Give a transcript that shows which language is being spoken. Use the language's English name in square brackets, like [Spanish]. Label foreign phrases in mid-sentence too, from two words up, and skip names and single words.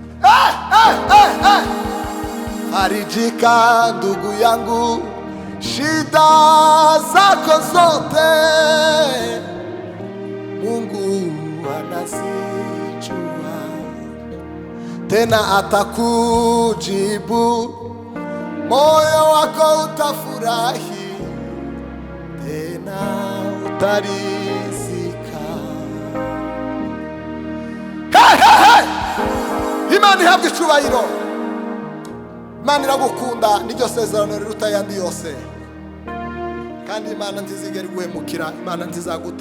[Swahili] Farijika ndugu yangu, shida zako zote Mungu anazijua, tena atakujibu, moyo wako utafurahi, tena utarizika. [Kinyarwanda] Imana ihabwa icyubahiro. Imana iragukunda, niryo sezerano riruta ayandi yose, kandi Imana ntizigera iguhemukira, Imana ntizaguta.